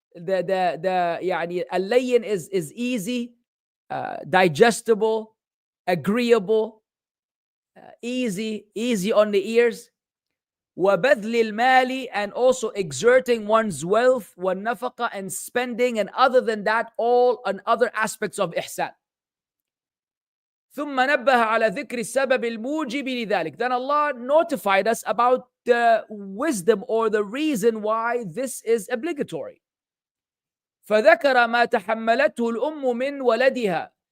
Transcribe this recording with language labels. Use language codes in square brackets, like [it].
[en] The يعني al-layyin is easy, digestible, agreeable, easy on the ears. [ar] وَبَذْلِ الْمَالِ, [en] and also exerting one's wealth, [ar] وَالنَّفَقَةِ, [en] and spending, and other than that, all and other aspects of ihsan. [ar] ثُمَّ نَبَّهَ عَلَى ذِكْرِ السَّبَبِ الْمُوجِبِ لِذَلِكَ. [en] Then Allah notified us about the wisdom or the reason why this is obligatory. [ar] فذكر ما تحملته الأم من ولدها.